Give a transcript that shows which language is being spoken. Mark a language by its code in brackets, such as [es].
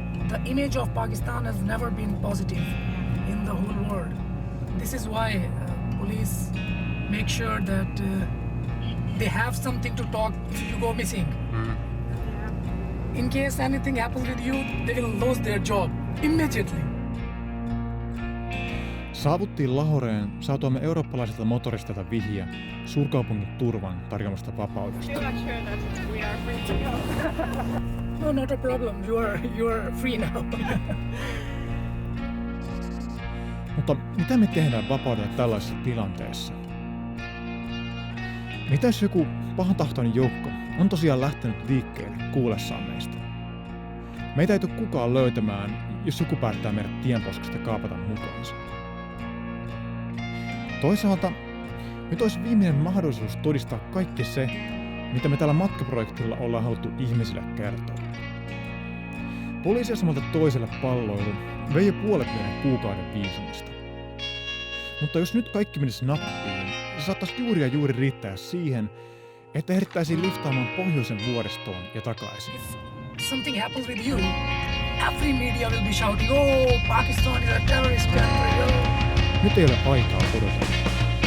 [en] The image of Pakistan has never been positive in the whole world. This is why police make sure that they have something to talk if you go missing. In case anything happens with you, they will lose their job immediately. [fi] Saavuttiin Lahoreen saatuamme eurooppalaisilta motoristeilta vihje suurkaupungin turvan tarjoamasta vapaudesta. [en] No, not a problem. You are free now. [fi] Mutta mitä me tehdään vapaudella tällaisessa tilanteessa? Mitä jos joku pahantahtoinen joukko on tosiaan lähtenyt liikkeelle kuullessaan meistä? Meitä ei tule kukaan löytämään, jos joku päättää meidät tienposkesta kaapata mukaansa. Toisaalta nyt olisi viimeinen mahdollisuus todistaa kaikki se, mitä me tällä matkaprojektilla ollaan haluttu ihmisille kertoa. Poliisiasemalta toiselle palloilu vei jo puolet meidän kuukauden viisumista. Mutta jos nyt kaikki menisi nappiin, se saattaisi juuri ja juuri riittää siihen, että ehdittäisiin liftaamaan pohjoisen vuoristoon ja takaisin. [en] Something happens with you, every media will be shouting, oh, Pakistan is a terrorist country. Oh. [fi] Nyt ei ole aikaa odotella.